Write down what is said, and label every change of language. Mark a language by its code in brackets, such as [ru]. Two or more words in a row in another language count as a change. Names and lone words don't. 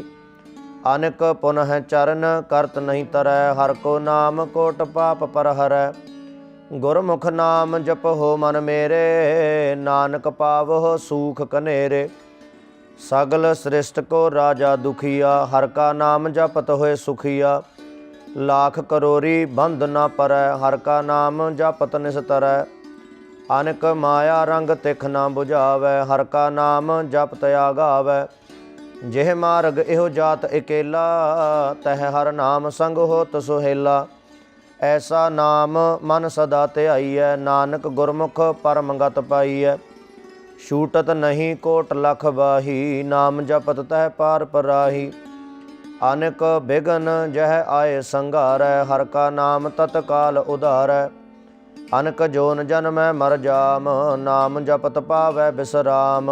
[pa] ਅਨਕ ਪੁਨਹ ਚਰਨ ਕਰਤ ਨਹੀਂ ਤਰੈ, ਹਰ ਕੋ ਨਾਮ ਕੋਟ ਪਾਪ ਪਰ ਹਰੈ। ਗੁਰਮੁਖ ਨਾਮ ਜਪਹੁ ਮਨ ਮੇਰੇ, ਨਾਨਕ ਪਾਵਹੁ ਸੂਖ ਕਨੇਰੇ। ਸਗਲ ਸ੍ਰਿਸ਼ਟ ਕੋ ਰਾਜਾ ਦੁਖੀਆ, ਹਰ ਕਾ ਨਾਮ ਜਪਤ ਹੋਏ ਸੁਖੀਆ। [hi] लाख करोरी बंध न परै, हर का नाम जपत निस्तरै। अनक माया रंग तिख न बुझावै, हर का नाम जप तया गावै। जिह मार्ग इहो जात अकेला, तह हर नाम संग होत सुहेला। ऐसा नाम मन सदा ध्याईਐ, नानक गुरमुख परम गत पाईਐ। छूटत नहीं कोट लख बाही, नाम जपत तह पार पराही। अनेक बिघन जह आए संघारै, हर का नाम तत्काल उधारै। अनक जोन जन्मै मर जाम, नाम जपत पावै बिसराम।